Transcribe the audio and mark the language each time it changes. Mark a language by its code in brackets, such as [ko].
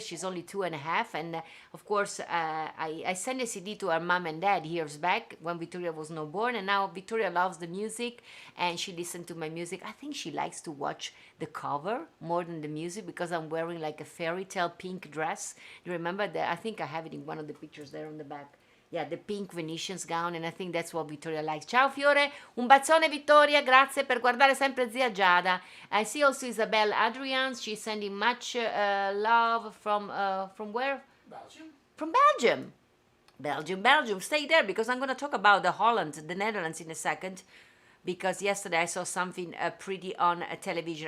[en] She's only 2.5, and of course I sent a CD to her mom and dad years back when Victoria was not born, and now Victoria loves the music and she listened to my music. I think she likes to watch the cover more than the music, because I'm wearing like a fairy tale pink dress. You remember that? I think I have it in one of the pictures there on the back. yeah, the pink Venetian's gown, and I think that's what Vittoria likes. [it] Ciao Fiore, un bacione Vittoria, grazie per guardare sempre Zia Giada. [en] I see also Isabel Adrians, she's sending much love from where? Belgium. From Belgium. Belgium. Stay there because I'm going to talk about the Holland, the Netherlands in a second. Because yesterday I saw something pretty on television.